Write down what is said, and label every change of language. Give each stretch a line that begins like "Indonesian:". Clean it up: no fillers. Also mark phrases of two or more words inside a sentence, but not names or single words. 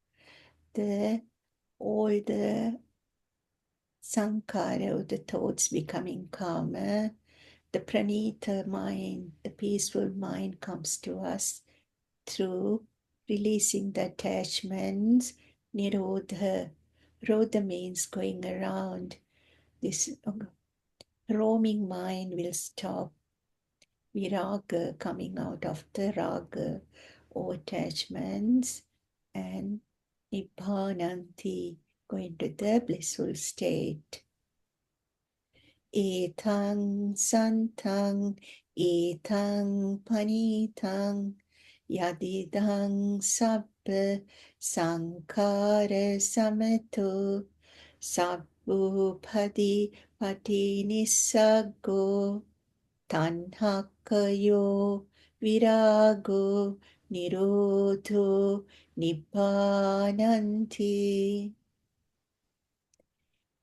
English: All the sankara, or the thoughts becoming calmer, the pranita mind, the peaceful mind comes to us through releasing the attachments. Nirodha. Rodha means going around. This roaming mind will stop. Viraga, coming out of the raga or attachments, and nibbánanti, going to the blissful state.
Pali: Etang santang, etang panitang, yadidang sabba sankara samato, sabbupadi pati nissago, tanhakayo virago nirodho nibbánanti.